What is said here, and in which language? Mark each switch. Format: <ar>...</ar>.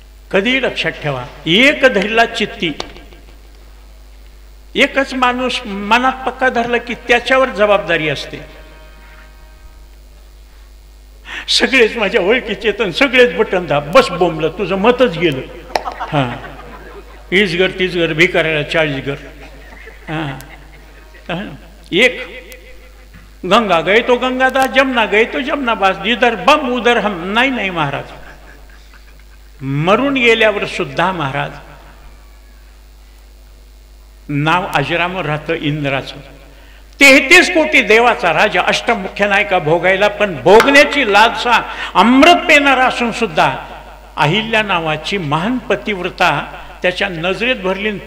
<mr>कधी लक्षात ठेवा, एक धरला चित्ती, एकच माणूस मनात पक्का धरला की त्याच्यावर जबाबदारी असते. सगळेच माझ्या ओळखीचे तर सगळेच बटन दाब, बस बोंबलं, तुझं मतच गेलं. हीच घर तीच घर, भिकाऱ्याला 40 घर.</mr> <hi>एक गंगा गए तो गंगादास, जमुना गए तो जमुनाबास, इधर बम उधर हम.</hi> <mr>नाही महाराज, मरून गेल्यावर सुद्धा महाराज नाव अजरामर राहतं इंद्राचं. 33 कोटी देवाचा राजा, अष्टमुख्य नायका भोगायला, पण भोगण्याची लालसा अमृत पेनारा असून सुद्धा अहिल्या नावाची महान पतिव्रता त्याच्या नजरेत भरली.</mr>